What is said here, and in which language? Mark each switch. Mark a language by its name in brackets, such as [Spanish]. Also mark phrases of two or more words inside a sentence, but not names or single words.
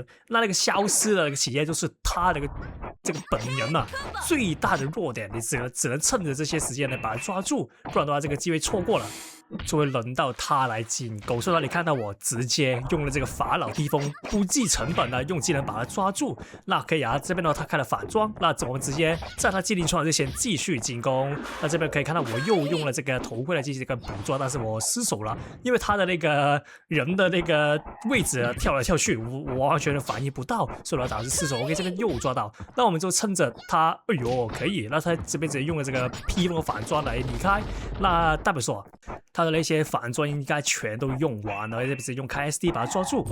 [Chinese] 那個消失的那個期間就是他那個這個本人啊最大的弱點，你只能趁着這些時間來把他抓住，不然的話這個機會錯過了，就會輪到他來進攻。所以你看到我直接用了這個法老披風，不計成本的用技能把他抓住。那可以啊，這邊的話他開了反裝，那我們直接在他精靈出來之前繼續進攻。那這邊可以看到我又用了這個頭盔來進行這個捕捉，但是我失手了，因為他的那個人的那個位置跳來跳去，我完全反應不到，所以我導致失手。OK， 這邊又抓到，那我們就趁着他，哎呦可以，那他這邊直接用了這個披風反裝來離開，那代表說他的那些反裝應該全都用完了，這邊直接用開 SD 把他抓住。